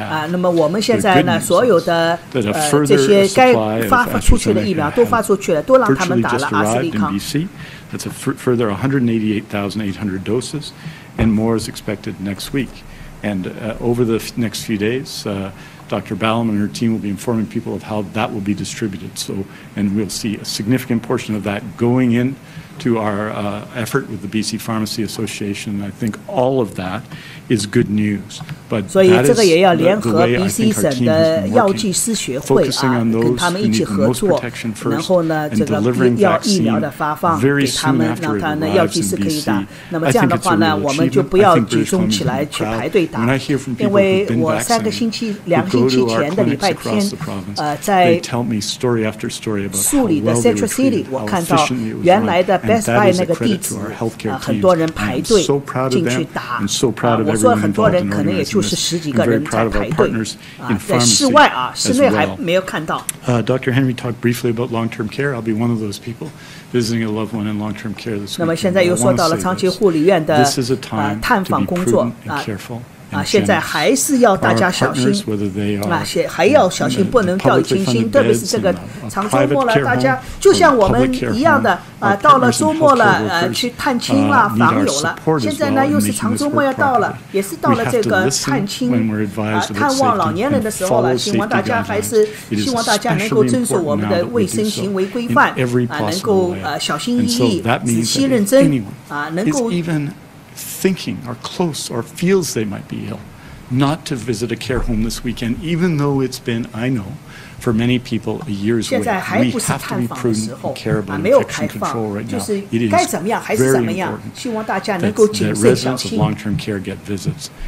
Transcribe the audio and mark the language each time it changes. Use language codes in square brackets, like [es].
[zh] 那么我们现在呢，所有的这些该发出去的疫苗都发出去了，都让他们打了阿斯利康。 [en] That's a further 188,800 doses, and more is expected next week. And over the next few days, Dr. Ballum and her team will be informing people of how that will be distributed. So, and we'll see a significant portion of that going in to our effort with the BC Pharmacy Association. I think all of that is good news. But [zh] 所以这个也要联合 BC 省的药剂师学会跟他们一起合作，然后呢，这个疫苗的发放给他们，让他们药剂师可以打。那么这样的话呢，我们就不要集中起来去排队打，因为我2个星期前的礼拜天，在树里的 Central City， 我看到原来的 Best Buy 那个地址，很多人排队进去打。我说很多人可能也就是10几个人在排队在室外室内还没有看到。 [en] Dr. Henry talked briefly about long-term care. I'll be one of those people visiting a loved one in long-term care this week. [zh] 那么现在又说到了长期护理院的探访工作现在还是要大家小心还要小心，不能掉以轻心。特别是这个长周末了，大家就像我们一样的到了周末了去探亲啦、访友了。现在呢，又是长周末要到了，也是到了这个探亲探望老年人的时候了。希望大家能够遵守我们的卫生行为规范能够小心翼翼、仔细认真能够。 [en] Thinking or close or feels they might be ill, not to visit a care home this weekend, even though it's been, I know, for many people a year's wait. We have to be prudent and care about infection control right now. It is very important that residents of long-term care get visits.